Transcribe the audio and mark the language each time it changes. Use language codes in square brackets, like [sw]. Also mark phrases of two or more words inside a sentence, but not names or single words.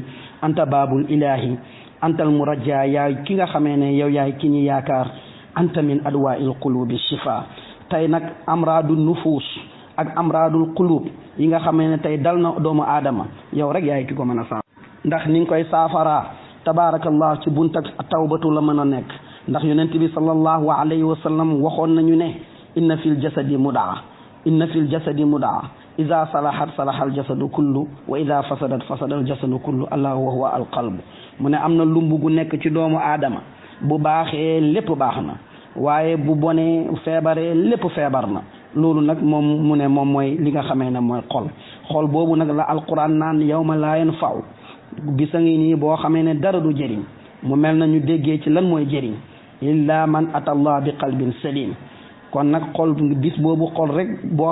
[ar] أنت باب الإله أنت المرجى [wo] yaay ki nga xamee ne yow yaay ki ñu yaakaar [ar] أنت من أدواء القلوب شفاء [wo] tey nag [ar] أمراض النفوس [wo] ak [ar] أمراض القلوب [wo] yi nga xamee ne tey dal na doomu aadama yow rek yaay ki ko mën a saafara ndax ni nga koy saafaraa tabaarakallah ci bunt ak tawbatu la mën a nekk ndax yonent bi [ar] صلى الله عليه وسلم [wo] waxoon nañu ne [ar] إن في الجسد مضغة إذا صلحت صلح الجسد كله وإذا فسدت فسد الجسد كله الله وهو القلب [wo] mu ne am na lumb gu nekk ci doomu aadama bu baaxee lépp baax na waaye bu bonee feebaree lépp feebar na loolu nag moom mu ne moom mooy li nga xamee ne mooy xol boobu nag la alquran naan [ar] يوم لا [wo] yanfa'u bisa ngi nii boo xamee ne dara du jëriñ mu mel na ñu déggee ci lan mooy jëriñ [ar] إلا من أتى الله بقلب سليم [wo] kon nag xol bis boobu xol rek boo